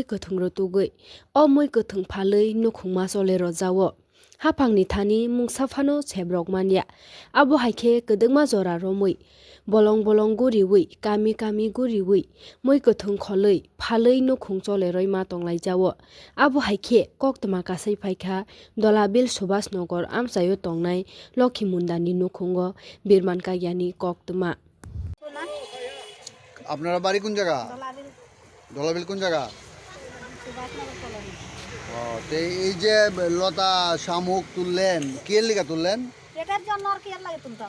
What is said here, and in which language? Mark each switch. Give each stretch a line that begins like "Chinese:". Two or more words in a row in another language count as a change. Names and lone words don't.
Kok Borok: kothung ro tugui o moi kothung phalei nukhungma chole ro jawo haphangni thani mungsa phano chebrok mania abo haikhe kedengma jora romoi bolong bolong guriwi kami guriwi moi kothung kholei phalei nukhung chole roi ma tonglai jawo abo haikhe koktoma kasai phaikha dolabil subhas nagar amchayo tongnai লক্ষ্মীমুন্দানি নুখুঙ্গ বীরমান কাইয়ানি কক্তমা
Bangla: আপনারা বাড়ি কোন জায়গা? দলাবিল কোন জায়গা? তো এই যে লতা শামুক তুললেন কি এর লিগা তুললেন? এটার জন্য আর কি এর লাগে তুলতাম।